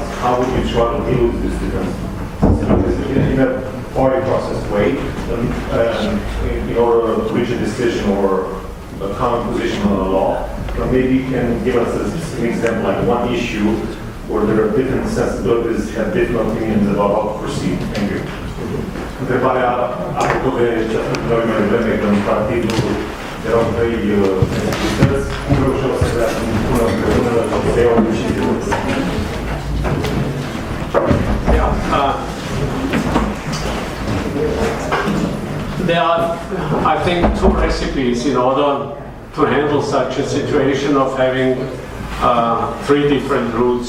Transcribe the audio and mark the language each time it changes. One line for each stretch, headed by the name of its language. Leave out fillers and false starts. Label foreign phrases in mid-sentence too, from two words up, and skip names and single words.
English: How would you try to deal with this difference? In a party process way, in order to reach a decision or a common position on the law? Or maybe you can give us a specific example, like one issue where there are different sensibilities, have different opinions about how to proceed. Thank you.
Romanian: Întrebarea apropo de ce a spus noi mai devreme, că în Partidul erau trei sensibilități, cum reușeau să se pună împreună să iau decizii?
English: There are, I think, two recipes in order to handle such a situation of having three different routes.